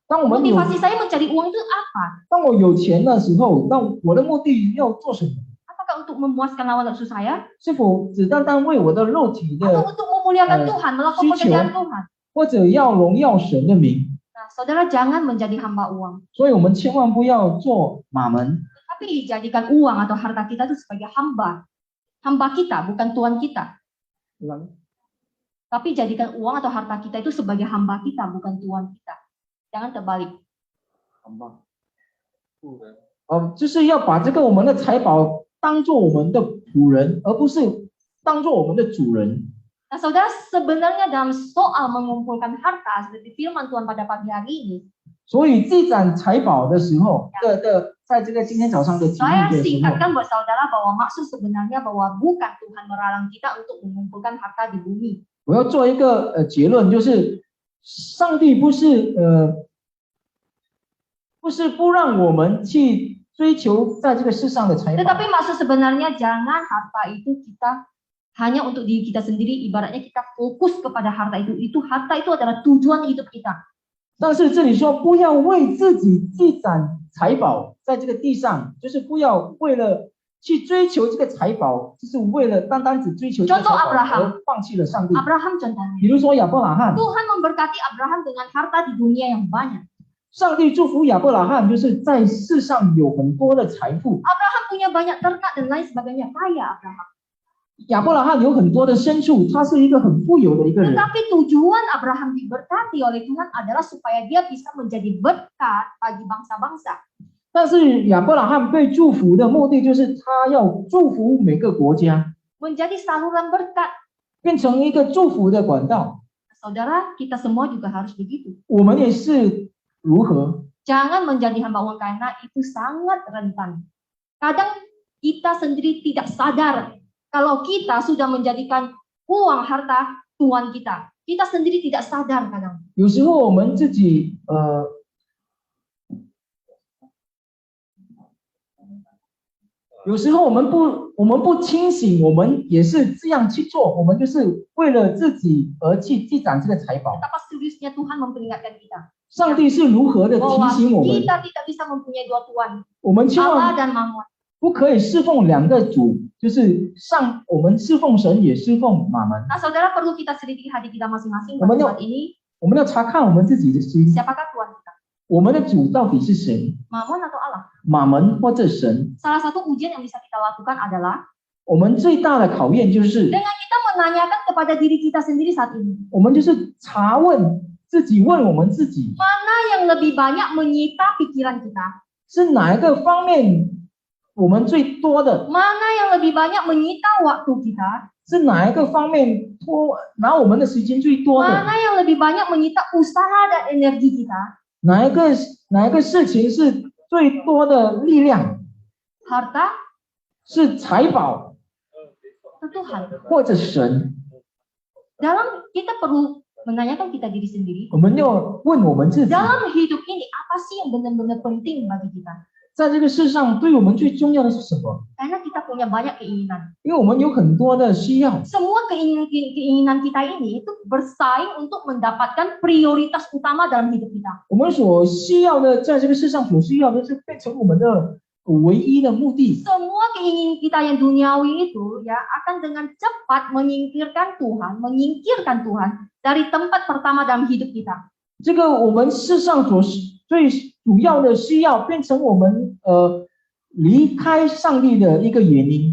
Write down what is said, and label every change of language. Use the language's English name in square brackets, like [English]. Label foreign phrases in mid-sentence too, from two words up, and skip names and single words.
[Chinese] 当我们有 [Indonesian] Motivasi saya mencari uang itu apa? [Chinese] 当我有钱的时候，那我的目的要做什么？ [Indonesian] Apakah untuk memuaskan hawa nafsu saya? [Chinese] 是否只单单为我的肉体 [Indonesian] Atau [Chinese] 的， [Indonesian] untuk memuliakan Tuhan, melakukan [Chinese] 需求。 [Indonesian] pekerjaan Tuhan? [Chinese] 或者要荣耀神的名？ [Indonesian] Nah, saudara jangan menjadi hamba uang. [Chinese] 所以我们千万不要做马门。 [Indonesian] Tapi jadikan uang atau harta kita itu sebagai hamba. Hamba kita, bukan Tuhan kita. Tapi jadikan uang atau harta kita itu sebagai hamba kita, bukan Tuhan kita. Jangan terbalik. [Chinese] 就是要把这个我们的财宝当做我们的仆人，而不是当做我们的主人。 [Indonesian] Nah, saudara, sebenarnya dalam soal mengumpulkan harta, seperti firman Tuhan pada pagi hari ini, [Chinese] 所以积攒财宝的时候在这个今天早上的题 [Indonesian] saya [Chinese] 目的时候， [Indonesian] singkatkan buat saudara bahwa maksud sebenarnya bahwa bukan Tuhan melarang kita untuk mengumpulkan harta di bumi. [Chinese] 我要做一个结论，就是上帝不是不让我们去追求在这个世上的财宝， [Indonesian] Tetapi maksud sebenarnya jangan harta itu kita hanya untuk diri kita sendiri, ibaratnya kita fokus kepada harta itu. Harta itu adalah tujuan hidup kita. [Chinese] 但是这里说不要为自己积攒财宝在这个地上，就是不要为了去追求这个财宝，就是为了单单只追求这个财 [Indonesian] Contoh [Chinese] 宝 [Indonesian] Abraham [Chinese] 而放弃了上帝。 [Indonesian] Abraham contohnya. [Chinese] 比如说亚伯拉罕， [Indonesian] Tuhan memberkati Abraham dengan harta di dunia yang banyak. [Chinese] 上帝祝福亚伯拉罕，就是在世上有很多的财富。 [Indonesian] Abraham punya banyak ternak dan lain sebagainya. Kaya Abraham. [Chinese] 亚伯拉罕有很多的牲畜，他是一个很富有的一个人。 [Indonesian] Tetapi tujuan Abraham diberkati oleh Tuhan adalah supaya dia bisa menjadi berkat bagi bangsa-bangsa. [Chinese] 但是亚伯拉罕被祝福的目的，就是他要祝福每个国家， [Indonesian] Menjadi saluran berkat. [Chinese] 变成一个祝福的管道。 [Indonesian] Saudara, kita semua juga harus begitu. [Chinese] 我们也是如何？ [Indonesian] Jangan menjadi hamba uang karena itu sangat rentan. Kadang kita sendiri tidak sadar kalau kita sudah menjadikan uang harta Tuhan kita. Kita sendiri tidak sadar kadang. [Chinese] 有时候我们自己有时候我们不清醒，我们也是这样去做，我们就是为了自己而去积攒这个财宝。 [Indonesian] Betapa seriusnya Tuhan memperingatkan kita [Chinese] 上帝是如何的提 [Indonesian] bahwa [Chinese] 醒我们， [Indonesian] kita tidak bisa mempunyai dua Tuhan, [Chinese] 我们千 [Indonesian] Allah [Chinese] 万 [Indonesian] dan Mammon. [Chinese] 不可以侍奉两个主，就是我们侍奉神也侍奉马门。 [Indonesian] Nah, saudara perlu kita selidiki hati kita masing-masing pada Namanya- saat ini. [Chinese] 我们要查看我们自己的心， [Indonesian] Siapakah Tuhan kita? [Chinese] 我们的主到底是谁？ [Indonesian] Mammon atau Allah? [Chinese] 马门或者神？ [Indonesian] Salah satu ujian yang bisa kita lakukan adalah [Chinese] 我们最大的考验就是， [Indonesian] dengan kita menanyakan kepada diri kita sendiri saat ini, [Chinese] 我们就是查问自己，问我们自己， [Indonesian] mana yang lebih banyak menyita pikiran kita? [Chinese] 是哪一个方面我们最多的？ [Indonesian] Mana yang lebih banyak menyita waktu kita? [Chinese] 是哪一个方面拿我们的时间最多的？ [Indonesian] Mana yang lebih banyak menyita usaha dan energi kita? [Chinese] 哪一个事情是最多的力量？ [Indonesian] Harta [Chinese] 是财宝 [Indonesian] atau Tuhan? [Chinese] 或者神？ [Indonesian] Dalam kita perlu menanyakan kita diri sendiri, [Chinese] 我们要问我们自己， [Indonesian] dalam hidup ini apa sih yang benar-benar penting bagi kita? [Chinese] 在这个世上对我们最重要的是什么？ [Indonesian] Karena kita punya banyak keinginan. [Chinese] 因为我们有很多的需要， [Indonesian] Semua keinginan kita ini itu bersaing untuk mendapatkan prioritas utama dalam hidup kita. [Chinese] 我们所需要的，在这个世上所需要的是变成我们的唯一的目的。 [Indonesian] Semua keinginan kita yang duniawi itu ya akan dengan cepat menyingkirkan Tuhan dari tempat pertama dalam hidup kita. [Chinese] 这个我们世上所最主要的需要，变成我们离开上帝的一个原因。